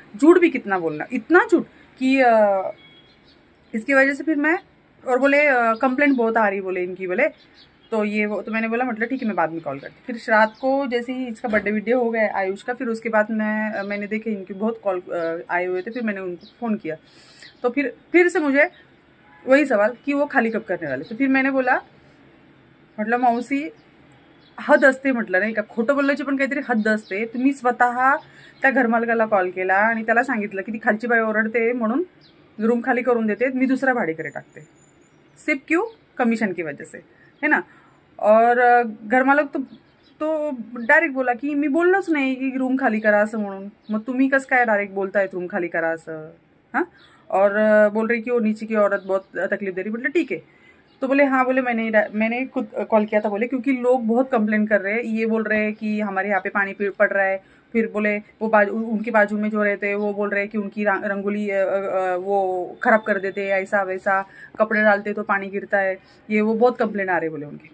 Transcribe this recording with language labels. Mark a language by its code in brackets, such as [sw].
[hi] झूठ भी कितना बोलना, इतना झूठ कि इसकी वजह से फिर मैं, और बोले कंप्लेंट बहुत आ रही बोले इनकी, बोले तो ये वो। तो मैंने बोला मतलब ठीक है मैं बाद में कॉल करती। फिर रात को जैसे ही इसका बर्थडे वीडियो हो गया आयुष का, फिर उसके बाद मैंने देखे इनके बहुत कॉल आए हुए थे, फिर मैंने उनको फ़ोन किया। तो फिर से मुझे वही सवाल कि वो खाली कब करने वाले? तो फिर मैंने बोला [mr] म्हटलं मावशी हद असते, म्हटलं नाही का, खोटं बोलण्याची पण काहीतरी हद्द असते। तुम्ही स्वतः त्या घरमालकाला कॉल केला आणि त्याला सांगितलं की ती खालची बाई ओरडते म्हणून रूम खाली करून देते, मी दूसरा भाडेकरी टाकते, [hi] सिर्फ क्यों? कमीशन की वजह से, है ना। [mr] और घरमालक तो डायरेक्ट बोला की मी बोललोच नाही की रूम खाली करा असं म्हणून, मग तुम्ही कसं काय डायरेक्ट बोलतायत रूम खाली करा असं? [hi] हाँ, और बोल रही कि वो नीचे की औरत बहुत तकलीफ दे रही। मतलब ठीक है। तो बोले हाँ, बोले मैंने खुद कॉल किया था, बोले क्योंकि लोग बहुत कंप्लेन कर रहे हैं, ये बोल रहे हैं कि हमारे यहाँ पे पानी पड़ रहा है। फिर बोले वो उनके बाजू में जो रहते हैं वो बोल रहे हैं कि उनकी रंगोली वो खराब कर देते हैं, ऐसा वैसा, कपड़े डालते तो पानी गिरता है, ये वो बहुत कंप्लेन आ रहे बोले उनके।